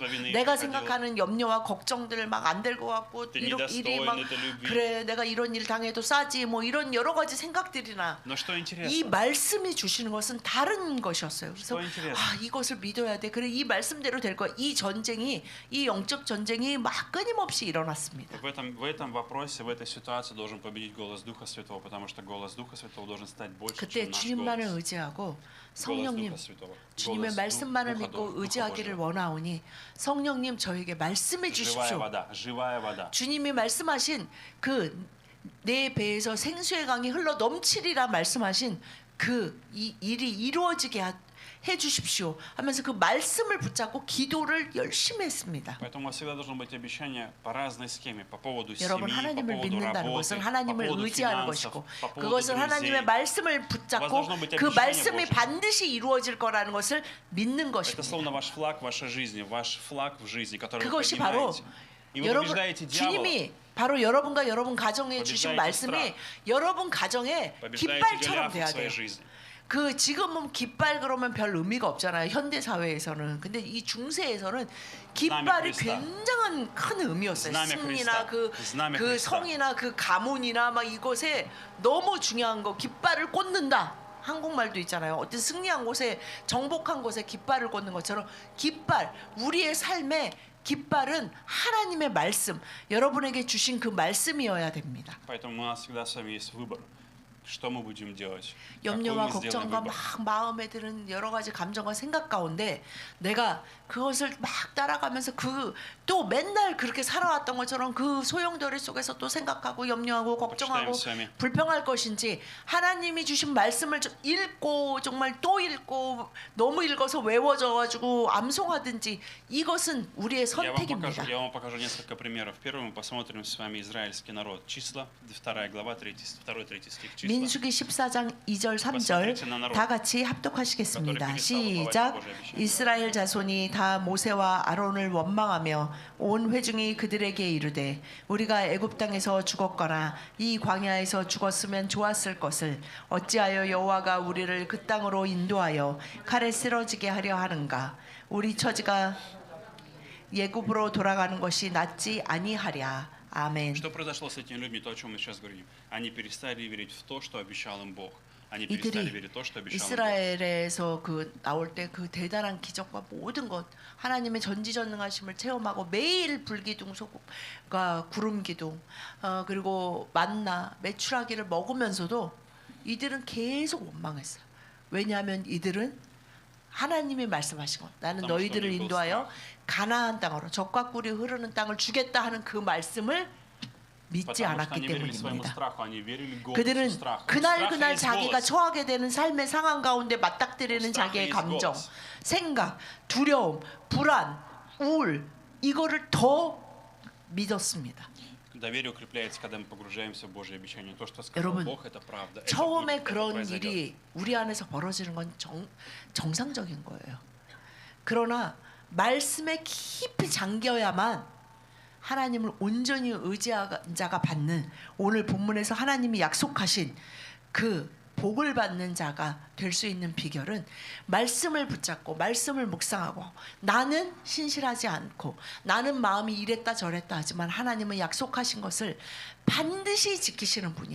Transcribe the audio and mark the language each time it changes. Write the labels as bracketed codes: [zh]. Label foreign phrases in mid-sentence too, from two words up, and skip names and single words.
[ko] 내가 생각하는 염려와 걱정들 막 안 될 것 같고 일이 막 그래 내가 이런 일 당해도 싸지 뭐 이런 여러 가지 생각들이나 이 말씀이 주시는 것은 다른 것이었어요. 그래서 이것을 믿어야 돼. 그래 이 말씀대로 될 거야. 이 전쟁이 이 영적 전쟁이 막 끊임없이 일어났습니다. [ru] В этом вопросе, в этой ситуации должен победить голос Духа Святого, потому что голос Духа Святого должен стать больше, [ko] 그때 [ru] чем наш [ko] 주님만을 [ru] голос. [ko] 의지하고 [ru] голос [ko] 성령님 [ru] Духа Святого. [ko] 주님의 [ru] голос [ko] 말씀만을 [ru] Духа [ko] 믿고 [ru] Духа [ko] 의지하기를 [ru] Божьего. [ko] 원하오니 성령님 저에게 말씀해 [ru] Живая [ko] 주십시오. [ru] вода, живая вода. [ko] 주님이 말씀하신 그 내 배에서 생수의 강이 흘러 넘치리라 말씀하신 그 이 일이 이루어지게 해 주십시오 하면서 그 말씀을 붙잡고 기도를 열심히 했습니다. [ru] Поэтому у вас всегда должно быть обещание по разной схеме, по поводу семьи, [ko] 여러분 [ru] по [ko] 하나님을 [ru] поводу [ko] 믿는다는 [ru] работы, [ko] 것은 [ru] по [ko] 하나님을 [ru] поводу [ko] 의지하는 [ru] финансов, [ko] 것이고 [ru] по поводу [ko] 그것은 [ru] друзей. [ko] 하나님의 말씀을 붙잡고 그 말씀이 반드시 이루어질 거라는 것을 믿는 [ru] Это [ko] 것입니다. [ru] словно ваш флаг в вашей жизни, ваш флаг в жизни, который вы [ko] 그것이 바로 [ru] поднимаете. И вы [ko] 여러분 [ru] побеждаете дьявола, [ko] 주님이 바로 여러분과 여러분 가정에 주신 말씀이 여러분 가정에 [ru] побеждаете [ko] 깃발처럼 [ru] Голиафа в [ko] 돼야 [ru] своей [ko] 돼요. жизни. 그 지금은 깃발 그러면 별 의미가 없잖아요. 현대 사회에서는. 근데 이 중세에서는 깃발이 굉장한 큰 의미였어요. 승리나 그 성이나 그 가문이나 막 이곳에 너무 중요한 거 깃발을 꽂는다. 한국말도 있잖아요. 어떤 승리한 곳에 정복한 곳에 깃발을 꽂는 것처럼 깃발 우리의 삶에 깃발은 하나님의 말씀 여러분에게 주신 그 말씀이어야 됩니다. [ru] Поэтому у нас всегда с вами есть выбор. Что мы будем делать? [ko] 염려와 [ru] какой мы сделаем [ko] 걱정과 [ru] выбор? [ko] 막 마음에 드는 여러 가지 감정과 생각 가운데 내가 그것을 막 따라가면서 그 또 맨날 그렇게 살아왔던 것처럼 그 소용돌이 속에서 또 생각하고 염려하고 걱정하고 불평할 것인지 하나님이 주신 말씀을 읽고 정말 또 읽고 너무 읽어서 외워져가지고 암송하든지 이것은 우리의 선택입니다. [ru] Я вам покажу несколько примеров. Первым мы посмотрим с вами израильский народ. Числа, 2 глава, 2-3 стих. Числа. [ko] 민수기 14장 2절 3절 다 같이 합독하시겠습니다. 시작. 이스라엘 자손이 다 모세와 아론을 원망하며 온 회중이 그들에게 이르되 우리가 애굽 땅에서 죽었거나 이 광야에서 죽었으면 좋았을 것을 어찌하여 여호와가 우리를 그 땅으로 인도하여 칼에 쓰러지게 하려 하는가. 우리 처지가 애굽으로 돌아가는 것이 낫지 아니하랴. 아멘. [ru] Что произошло с этими людьми, то, о чем мы сейчас говорим? Они перестали верить в то, что обещал им Бог. Они перестали верить в то, что обещал им Бог. [ko] 이스라엘에서 그 나올 때 그 대단한 기적과 모든 것 하나님의 전지전능하심을 체험하고 매일 불기둥 소금과 구름 기둥 그리고 만나 메추라기를 먹으면서도 이들은 계속 원망했어요. 왜냐하면 이들은 하나님이 말씀하신 것 나는 너희들을 인도하여 가나안 땅으로 젖과 꿀이 흐르는 땅을 주겠다 하는 그 말씀을 믿지 않았기 때문입니다. 그들은 그날 자기가 처하게 되는 삶의 상황 가운데 맞닥뜨리는 자기의 감정, 생각, 두려움, 불안, 우울 이거를 더 믿었습니다. [ru] Доверие укрепляется, когда мы погружаемся в Божье обещание. То, что сказал [ko] 여러분, [ru] Бог, это правда. [ko] 처음에 그런 일이 우리 안에서 벌어지는 건 정상적인 거예요. 그러나 말씀에 깊이 잠겨야만 하나님을 온전히 의지한 자가 받는 오늘 본문에서 하나님이 약속하신 그 복을 받는 자가 될 수 있는 비결은 말씀을 붙잡고 말씀을 묵상하고 나는 신실하지 않고 나는 마음이 이랬다 저랬다 하지만 하나님은 약속하신 것을 반드시 지키시는 분이야.